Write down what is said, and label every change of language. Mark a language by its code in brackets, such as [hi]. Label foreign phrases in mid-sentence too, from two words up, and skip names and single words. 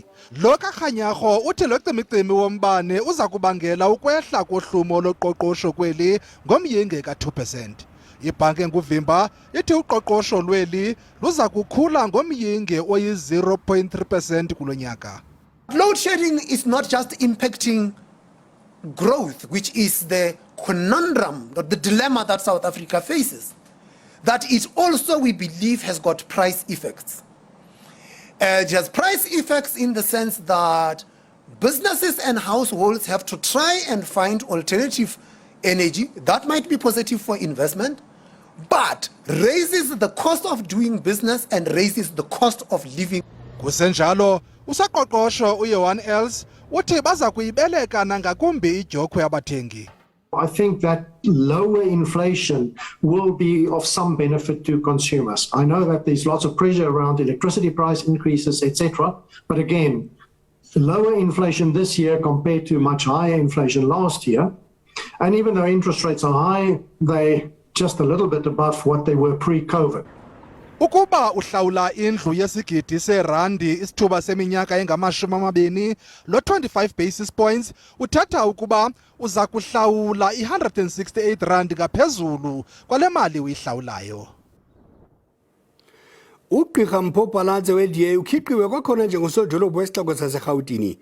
[xh] Lo kaRhanyarho uthi lo cimicimi wombane uza kubangela ukwehla kohlumo loqoqosho kweli ngomyinge ka-2%. Ibhanki enguvimba ithi uqoqosho lweli luza kukhula ngomyinge oyi-0.3% kulo nyaka. [en] Load shedding is not just impacting growth, which is the conundrum, or the dilemma that South Africa faces, that it also, we believe, has got price effects. It has price effects in the sense that businesses and households have to try and find alternative energy. That might be positive for investment, but raises the cost of doing business and raises the cost of living. [xh] Kusenjalo, usoqoqosho uJohan Els uthi baza kuyibeleka nangakumbi ijokhwe yabathengi. [en] I think that lower inflation will be of some benefit to consumers. I know that there's lots of pressure around electricity price increases, etc. But again, lower inflation this year compared to much higher inflation last year. And even though interest rates are high, they're just a little bit above what they were pre-COVID. [xh] Ukuba uhlawula indlu yesigidi serandi isithuba seminyaka engama-20, lo 25 [en] basis points [xh] uthatha ukuba uza kuhlawula i-R168 ngaphezulu kwale mali uyihlawulayo. Ugqirha uPhalatse we-DA Ukhiqiwe kwakhona njengosodolophu wesixeko saseRhawutini.